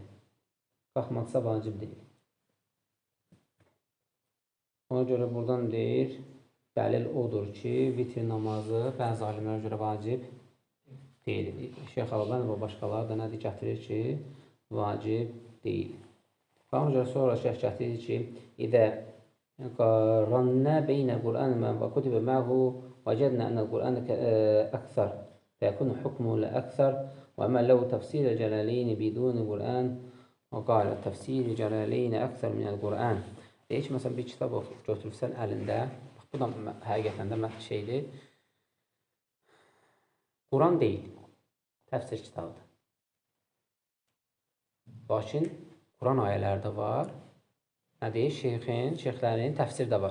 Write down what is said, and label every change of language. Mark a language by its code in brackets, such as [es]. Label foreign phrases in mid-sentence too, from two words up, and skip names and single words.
[az] Qalxmadısa vacib deyil. Ona görə buradan deyir, dəlil odur ki, vitr namazı bəzi alimlərə görə vacib deyil. Şeyx Əlbani və başqaları da nədir gətirir ki, vacib deyil. Və ona görə sonra şeyx gətirir ki, [ar] إذا قارنا بين القرآن وكتب معه وجدنا أن القرآن أكثر فيكون حكمه لأكثر وأما لو تفسير الجلالين بدون القرآن وقال تفسير الجلالين أكثر من القرآن. [az] Deyir ki, məsələn, bir kitab götürürsən əlində, bu da həqiqətən də şeydir, Quran deyil, təfsir kitabıdır. Lakin Quran ayələri də var, nə deyir, şeyxlərin təfsiri də var.